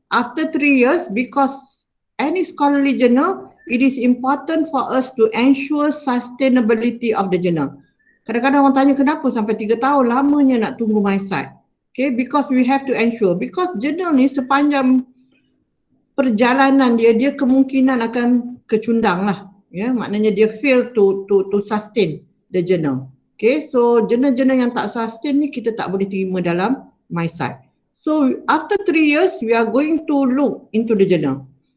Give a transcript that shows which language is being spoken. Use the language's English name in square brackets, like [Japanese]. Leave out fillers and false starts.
[English] After 3 years, because any scholarly journal, it is important for us to ensure sustainability of the journal. [Malay] Kadang-kadang orang tanya kenapa sampai 3 tahun lamanya nak tunggu MyCite. [English] Okay, because we have to ensure, because [Malay] journal ni sepanjang perjalanan dia kemungkinan akan kecundang lah. Ya, maknanya dia [English] fail to sustain the journal. [Malay] Okay, so journal-journal yang tak sustain ni kita tak boleh terima dalam MyCite. [English] So after 3 years, we are going to look into the journal.